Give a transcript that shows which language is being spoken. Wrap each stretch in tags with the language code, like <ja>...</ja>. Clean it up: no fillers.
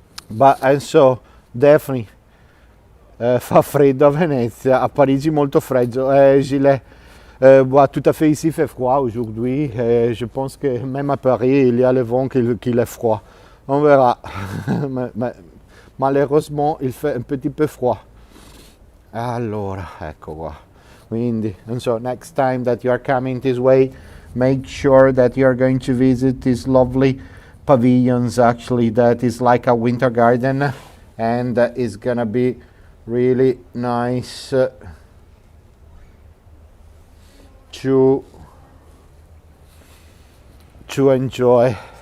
<en>But and so definitely</en> <it>fa freddo à Venezia, à Parigi molto freddo.</it> <fr>Gilet, tout à fait ici il fait froid aujourd'hui. Je pense que même à Paris il y a le vent qu'il est froid. On verra. Malheureusement il fait un petit peu froid.</fr> <it>Allora, ecco qua. Quindi,</it> <en>and so next time that you are coming this way, make sure that you are going to visit these lovely pavilions actually, that is like a winter garden, and it's gonna be really nice to enjoy.</en>